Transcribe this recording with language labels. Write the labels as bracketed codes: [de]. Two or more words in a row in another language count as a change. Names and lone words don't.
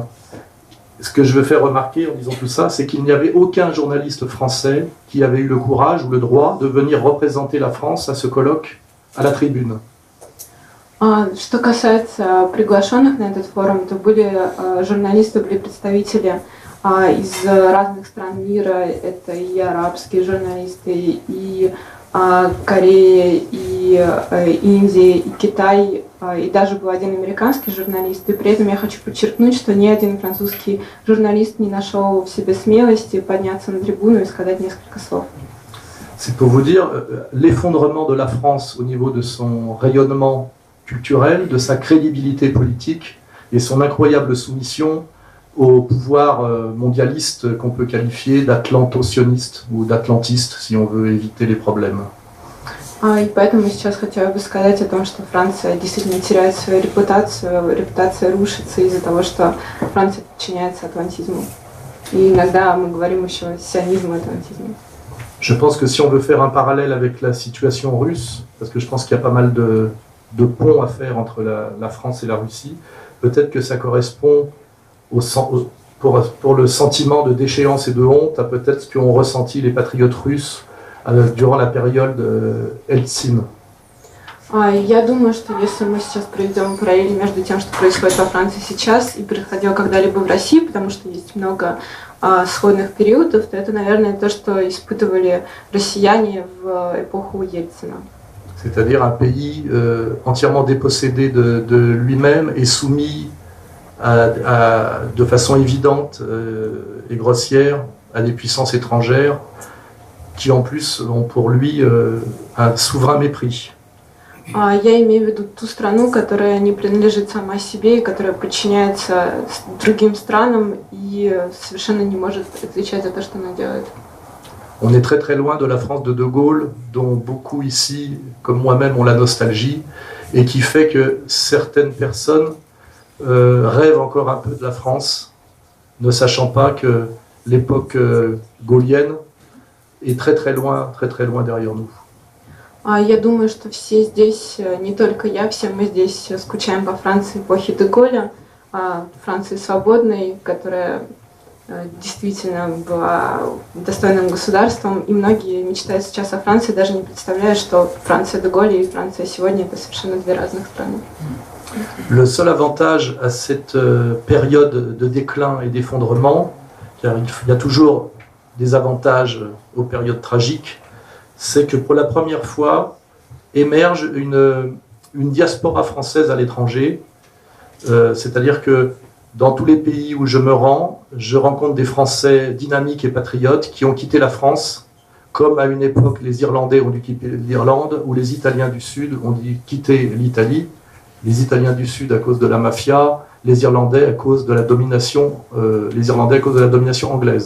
[fr] Ce que je veux faire remarquer en disant tout ça, c'est qu'il n'y avait aucun journaliste français qui avait eu le courage ou le droit de venir représenter la France à ce colloque à la tribune. [ru] Что касается приглашенных на этот форум, то были журналисты, были представители из разных стран мира. Это и арабские журналисты, и Корея, и Индия, и Китай, и даже был один американский журналист. И при этом я хочу подчеркнуть, что ни один французский журналист не нашел в себе смелости подняться на трибуну и сказать несколько слов. [fr] C'est pour vous dire l'effondrement de la France au niveau de son rayonnement culturel, de sa crédibilité politique et son incroyable soumission au pouvoir mondialiste qu'on peut qualifier d'atlanto-sioniste ou d'atlantiste si on veut éviter les problèmes. [ru] И поэтому сейчас хотела бы сказать о том, что Франция действительно теряет свою репутацию, репутация рушится из-за того, что Франция подчиняется атлантизму. И иногда мы говорим еще сионизм и атлантизм. [fr] Je pense que si on veut faire un parallèle avec la situation russe, parce que je pense qu'il y a pas mal de ponts à faire entre la France et la Russie, peut-être que ça correspond pour le sentiment de déchéance et de honte à peut-être ce qu'ont ressenti les patriotes russes durant la période Eltsine. [ru] Я думаю, что если мы сейчас проведем параллель между тем, что происходит во Франции сейчас и происходило когда-либо в России, потому что есть много сходных периодов, то это, наверное, то, что испытывали россияне в эпоху Ельцина. [fr] C'est-à-dire un pays entièrement dépossédé de lui-même et soumis de façon évidente et grossière à des puissances étrangères qui en plus ont pour lui un souverain mépris. [ru] Я имею в виду ту страну, которая не принадлежит сама себе, и которая подчиняется другим странам и совершенно не может отвечать за то, что она делает. [fr] On est très très loin de la France de De Gaulle, dont beaucoup ici, comme moi-même, ont la nostalgie, et qui fait que certaines personnes rêvent encore un peu de la France, ne sachant pas que l'époque gaulienne est très très loin derrière nous. [ru] Я думаю, что все здесь, не только я, все мы здесь скучаем по Франции эпохи де Голля, Франции свободной, которая действительно была достойным государством, и многие мечтают сейчас о Франции, даже не представляя, что Франция де Голля и Франция сегодня это совершенно две разных страны. [fr] Le seul avantage à cette période de déclin et d'effondrement, car il y a toujours des avantages aux périodes tragiques, c'est que pour la première fois émerge une diaspora française à l'étranger, c'est-à-dire que dans tous les pays où je me rends, je rencontre des Français dynamiques et patriotes qui ont quitté la France, comme à une époque les Irlandais ont dû quitter l'Irlande, ou les Italiens du Sud ont dû quitter l'Italie, les Italiens du Sud à cause de la mafia, les Irlandais à cause de la domination, anglaise.